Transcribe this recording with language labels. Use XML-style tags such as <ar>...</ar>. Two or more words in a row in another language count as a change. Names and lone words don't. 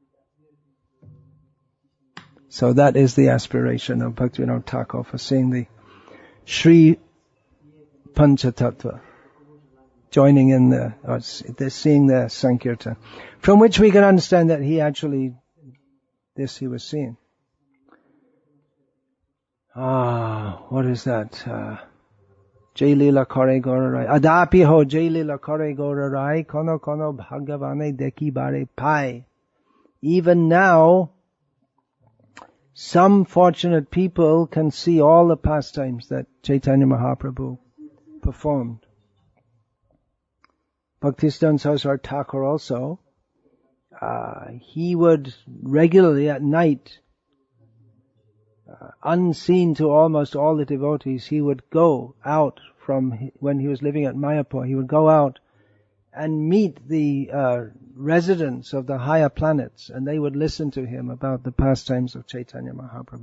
<en>So that is the aspiration of Bhaktivinoda Thakur for seeing the Sri Panchatattva. joining in seeing the Sankirtan, from which we can understand that he was seeing. What is that?</en> <bn>জয় লীলা করে গৌররায়. অদ্যাপি হো জয় লীলা করে গৌররায়, কোনো কোনো ভাগ্যবানে দেখি বারে পাই.</bn> <en>Even now, some fortunate people can see all the pastimes that Chaitanya Mahaprabhu performed. Bhaktisiddhanta Saraswati Thakur also, he would regularly at night, unseen to almost all the devotees, he would go out from, when he was living at Mayapur, he would go out and meet the residents of the higher planets, and they would listen to him about the pastimes of Chaitanya Mahaprabhu.</en>